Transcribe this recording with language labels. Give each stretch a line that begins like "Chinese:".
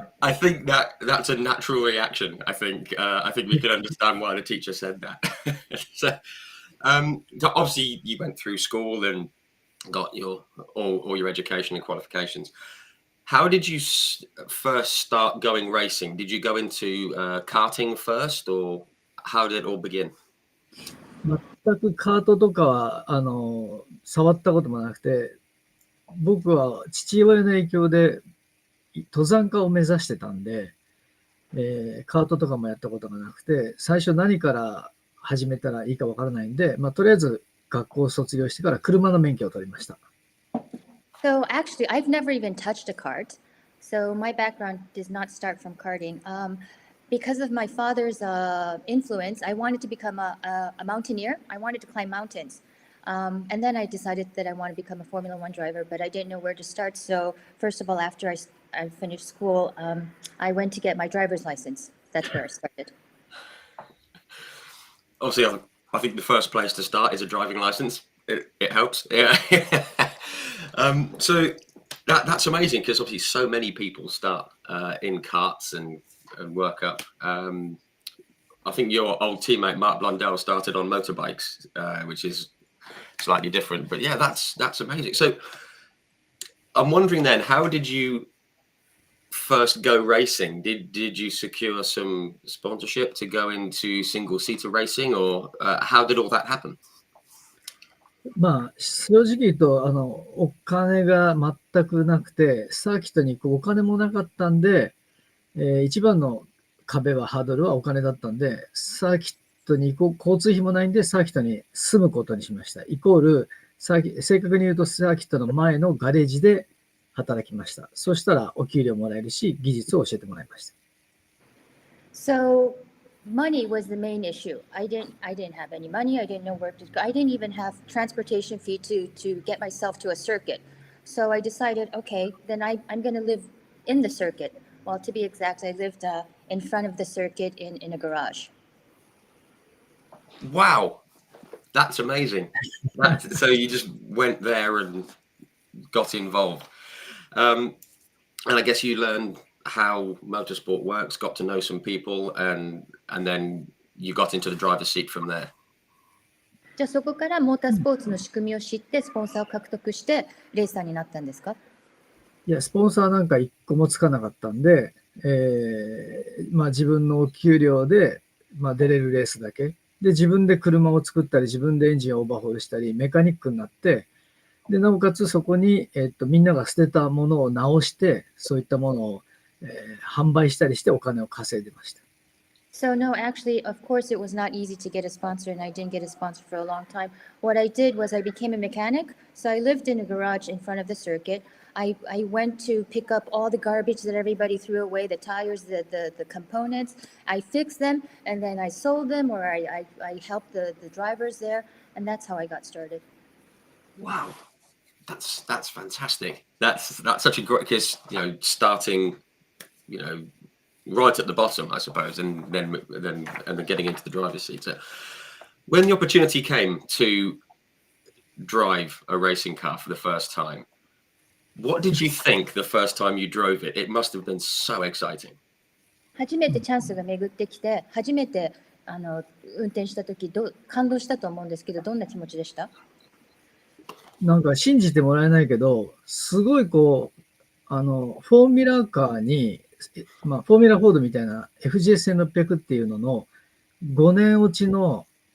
English: I think that's a natural reaction. I think we can understand why the teacher said that. So obviously you went through school and got all your education and qualifications. How did you first start going racing? Did you go into karting first, or how did it all begin?
Japanese: 全くカートとかは、触ったこともなくて、僕は父親の影響で登山家を目指してたんで、カートとかもやったことがなくて、最初何から始めたらいいかわからないんで、とりあえず学校を卒業してから車の免許を取りました。
English: So actually, I've never even touched a kart. So my background does not start from karting. Because of my father's influence, I wanted to become a mountaineer. I wanted to climb mountains. And then I decided that I want to become a Formula One driver, but I didn't know where to start. So first of all, after I finished school, I went to get my driver's license. That's where I started. Obviously, I think the first place to start is a driving license. It helps. Yeah. So that's amazing, because obviously so many people start in karts and work up. I think your old teammate Mark Blundell started on motorbikes, which is slightly different. But yeah, that's amazing. So I'm wondering then, how did you first go racing? Did you secure some sponsorship to go into single-seater racing, or how did all that happen? 正直言うと、お金が全くなくて、サーキットに行くお金もなかったんで、一番のハードルはお金だったんで、サーキットに行こう、交通費もないんで、サーキットに住むことにしました。イコール、正確に言うと、サーキットの前のガレージで働きました。そしたら、お給料もらえるし、技術を教えてもらいました。 So money was the main issue. I didn't have any money. I didn't know where to go. I didn't even have transportation fee to get myself to a circuit. So I decided, okay, then I'm going to live in the circuit. Well, to be exact, I lived in front of the circuit in a garage. Wow, that's amazing. So you just went there and got involved. And I guess you learned how motorsport works, got to know some people, and then you got into the driver's seat from there.
Japanese: じゃあそこからモータースポーツの仕組みを知ってスポンサーを獲得してレーサーになったんですか？いや、スポンサーなんか一個もつかなかったんで、自分のお給料で、出れるレースだけ。で、自分で車を作ったり、自分でエンジンをオーバーホールしたり、メカニックになって、で、なおかつそこに、みんなが捨てたものを直して、そういったものを、販売したりしてお金を稼いでました。
English: So no, actually, of course, it was not easy to get a sponsor, and I didn't get a sponsor for a long time. What I did was I became a mechanic. So I lived in a garage in front of the circuit. I went to pick up all the garbage that everybody threw away, the tires, the components. I fixed them, and then I sold them, or I helped the drivers there, and that's how I got started. Wow, that's fantastic. That's such a great, because starting, right at the bottom, I suppose, and then getting into the driver's seat. So when the opportunity came to drive a racing car for the first time, what did you think the first time you drove it? It must have been so exciting.
Japanese: 初めてチャンスが巡ってきて、初めて運転した時感動したと思うんですけど、どんな気持ちでした？なんか信じてもらえないけど、すごいフォーミュラカーに、フォーミュラフォードみたいな FGS1600 っていうのの5年落ちの、